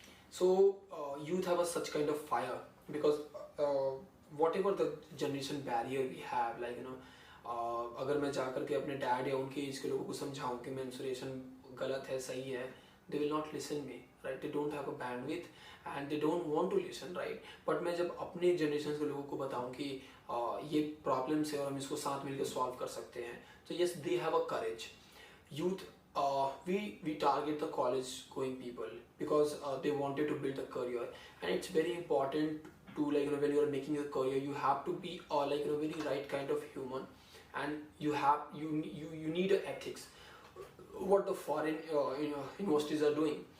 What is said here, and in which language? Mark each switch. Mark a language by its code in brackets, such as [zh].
[en] So youth have such kind of fire, because whatever the generation barrier we have, like [hi] अगर मैं जाकर के अपने डैड या उनके एज के लोगों को समझाऊं कि मेंस्ट्रुएशन गलत है सही है, [en] they will not listen me, right? They don't have a bandwidth and they don't want to listen, right? [hi] But मैं जब अपने जनरेशन के लोगों को बताऊं कि ये प्रॉब्लम्स है और हम इसको साथ मिलकर सॉल्व कर सकते हैं, तो [en] yes they have a courage. Youth, we target the college going people because they wanted to build a career, and it's very important to, like, when you are making a career you have to be very right kind of human, and you need ethics, what the foreign universities are doing.